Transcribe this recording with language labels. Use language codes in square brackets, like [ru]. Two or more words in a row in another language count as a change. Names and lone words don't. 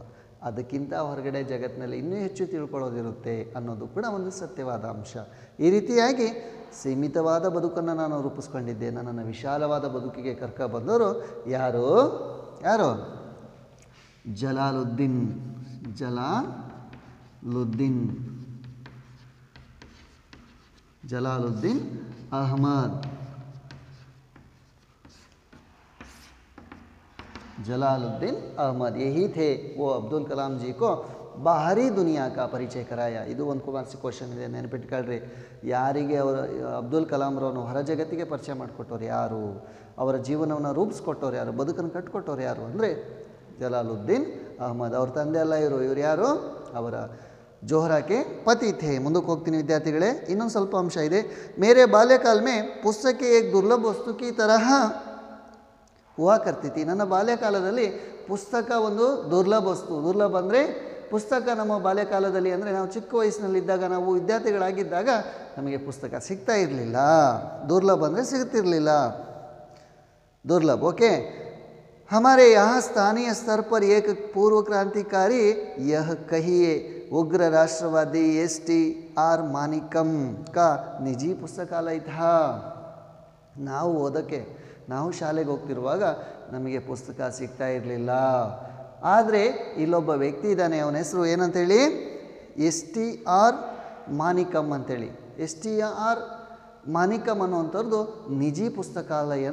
[kn] ಅದಕ್ಕಿಂತ ಹೊರಗಡೆ ಜಗತ್ತಿನಲ್ಲಿ ಇನ್ನೂ ಹೆಚ್ಚು ತಿಳ್ಕೊಳ್ಳೋದಿರುತ್ತೆ ಅನ್ನೋದು ಕೂಡ ಒಂದು ಸತ್ಯವಾದ ಅಂಶ. ಈ ರೀತಿಯಾಗಿ ಸೀಮಿತವಾದ ಬದುಕನ್ನು ನಾನು ರೂಪಿಸ್ಕೊಂಡಿದ್ದೆ, ನನ್ನನ್ನು ವಿಶಾಲವಾದ ಬದುಕಿಗೆ ಕರ್ಕೊಬಂದವರು ಯಾರು ಜಲಾಲುದ್ದೀನ್ अहमद. [hi] जलालुद्दीन अहमद यही थे वो अब्दुल कलाम जी को बाहरी दुनिया का परिचय कराया. [kn] ಇದು ಒಂದು ಕ್ವಶನ್ ಇದೆ, ನೆನಪಿಟ್ಕೊಳ್ರಿ. ಯಾರಿಗೆ ಅವರು ಅಬ್ದುಲ್ ಕಲಾಂರವನು ಹೊರ ಜಗತ್ತಿಗೆ ಪರಿಚಯ ಮಾಡಿಕೊಟ್ಟವ್ರು ಯಾರು, ಅವರ ಜೀವನವನ್ನು ರೂಪಿಸ್ಕೊಟ್ಟವ್ರು ಯಾರು, ಬದುಕನ್ನು ಕಟ್ಕೊಟ್ಟವ್ರು ಯಾರು ಅಂದರೆ ಜಲಾಲುದ್ದೀನ್ ಅಹಮದ್. ಅವ್ರ ತಂದೆ ಅಲ್ಲ ಇವರು ಯಾರು, ಅವರ [hi] जोहरा के पति थे. [kn] ಮುಂದಕ್ಕೆ ಹೋಗ್ತೀನಿ ವಿದ್ಯಾರ್ಥಿಗಳೇ, ಇನ್ನೊಂದು ಸ್ವಲ್ಪ ಅಂಶ ಇದೆ. [hi] मेरे बाल्यकाल में पुस्तकें एक दुर्लभ वस्तु की तरह हुआ करती थी. [kn] ನನ್ನ ಬಾಲ್ಯಕಾಲದಲ್ಲಿ ಪುಸ್ತಕ ಒಂದು ದುರ್ಲಭ ವಸ್ತು. ದುರ್ಲಭ ಅಂದರೆ ಪುಸ್ತಕ ನಮ್ಮ ಬಾಲ್ಯಕಾಲದಲ್ಲಿ ಅಂದರೆ ನಾವು ಚಿಕ್ಕ ವಯಸ್ಸಿನಲ್ಲಿದ್ದಾಗ, ನಾವು ವಿದ್ಯಾರ್ಥಿಗಳಾಗಿದ್ದಾಗ ನಮಗೆ ಪುಸ್ತಕ ಸಿಗ್ತಾ ಇರಲಿಲ್ಲ. ದುರ್ಲಭ ಅಂದರೆ ಸಿಗ್ತಿರಲಿಲ್ಲ, [hi] दुर्लभ. ओके, हमारे यहाँ स्थानीय स्तर पर एक पूर्व क्रांतिकारी यह कहिए उग्र राष्ट्रवादी STR मानिकम का निजी पुस्तकालय था. [kn] ನಾವು ಓದಕ್ಕೆ, ನಾವು ಶಾಲೆಗೆ ಹೋಗ್ತಿರುವಾಗ ನಮಗೆ ಪುಸ್ತಕ ಸಿಗ್ತಾ ಇರಲಿಲ್ಲ. ಆದರೆ ಇಲ್ಲೊಬ್ಬ ವ್ಯಕ್ತಿ ಇದ್ದಾನೆ, ಅವನ ಹೆಸರು ಏನಂತೇಳಿ, STR ಮಾನಿಕಮ್ ಅಂತೇಳಿ. STR ಮಾನಿಕಮ್ ಅನ್ನುವಂಥದ್ದು ನಿಜಿ ಪುಸ್ತಕಾಲಯ.